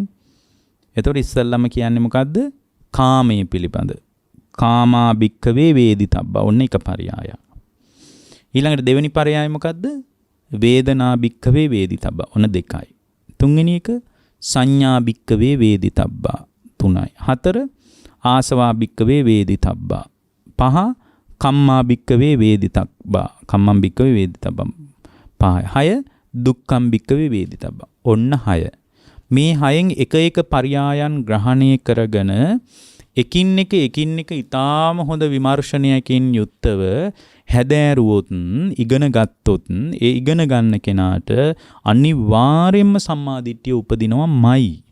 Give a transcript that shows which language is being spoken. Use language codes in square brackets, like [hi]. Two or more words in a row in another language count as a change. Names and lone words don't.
[si] එතකොට ඉස්සෙල්ලම කියන්නේ මොකද්ද? කාමයේ පිළිබඳ. [pi] කාමා භික්ඛවේ වේදිතබ්බා. [si] ඔන්න එක පරයය. ඊළඟට දෙවෙනි පරයය මොකද්ද? [pi] වේදනා භික්ඛවේ වේදිතබ්බා. [si] ඔන්න 2යි. තුන්වෙනි එක [pi] සංඥා භික්ඛවේ වේදිතබ්බා. [si] 3යි. [pi] 4 ආසවා භික්ඛවේ වේදිතබ්බා. 5 කම්මා භික්ඛවේ වේදිතබ්බා. කම්මං භික්ඛවේ වේදිතබ්බා. 5යි. 6 දුක්ඛම් භික්ඛවේ වේදිතබ්බා. ඔන්න 6. [si] මේ 6න් එක එක පරයයන් ග්‍රහණය කරගෙන එකින් එක ඊටාම හොඳ විමර්ශනයකින් යුක්තව හැදෑරුවොත්, ඉගෙන ගත්තොත්, ඒ ඉගෙන ගන්න කෙනාට අනිවාර්යයෙන්ම සම්මාදිට්ඨිය උපදිනවමයි.